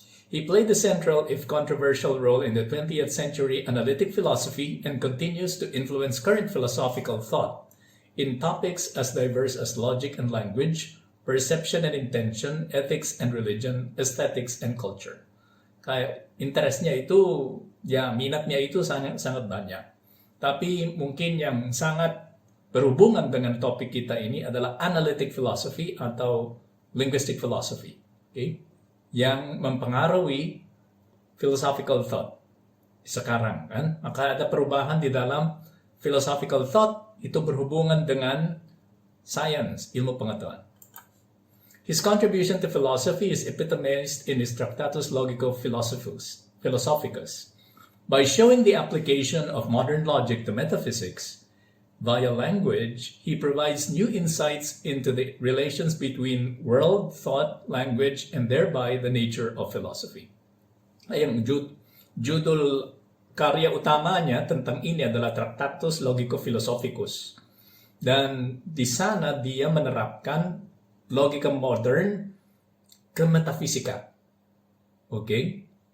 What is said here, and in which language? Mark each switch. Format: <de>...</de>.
<en>He played a central, if controversial, role in the 20th century analytic philosophy and continues to influence current philosophical thought in topics as diverse as logic and language, perception and intention, ethics and religion, aesthetics and culture.</en> <id>Kaya interest niya itu, minat niya itu sangat banyak. Tapi mungkin yang sangat berhubungan dengan topik kita ini adalah analytic philosophy atau linguistic philosophy. Okay? Yang mempengaruhi philosophical thought sekarang, kan? Maka ada perubahan di dalam philosophical thought, itu berhubungan dengan science, ilmu pengetahuan.</id> <en>His contribution to philosophy is epitomized in his Tractatus Logico-Philosophicus. By showing the application of modern logic to metaphysics via language, he provides new insights into the relations between world, thought, language, and thereby the nature of philosophy.</en> <id>Ayang judul karya utamanya tentang ini adalah Tractatus Logico-Philosophicus. Dan di sana dia menerapkan logika modern ke metafisika. Okay?</id>